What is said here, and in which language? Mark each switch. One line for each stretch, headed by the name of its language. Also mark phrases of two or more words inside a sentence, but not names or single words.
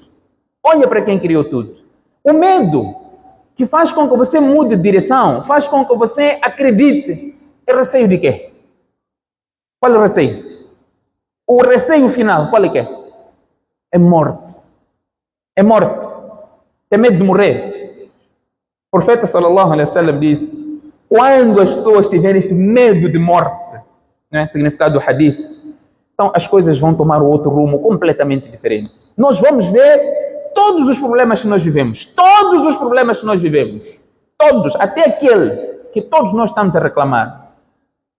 Portuguese: Olha para quem criou tudo. O medo que faz com que você mude de direção, faz com que você acredite. É receio de quê? Qual é o receio? O receio final, qual é que é? É morte. É morte. Tem medo de morrer. O profeta
Arabic: صلى الله عليه وسلم
Portuguese: disse, quando as pessoas tiverem esse medo de morte, significado do hadith, então as coisas vão tomar outro rumo completamente diferente. Nós vamos ver todos os problemas que nós vivemos. Todos os problemas que nós vivemos. Todos, até aquele que todos nós estamos a reclamar.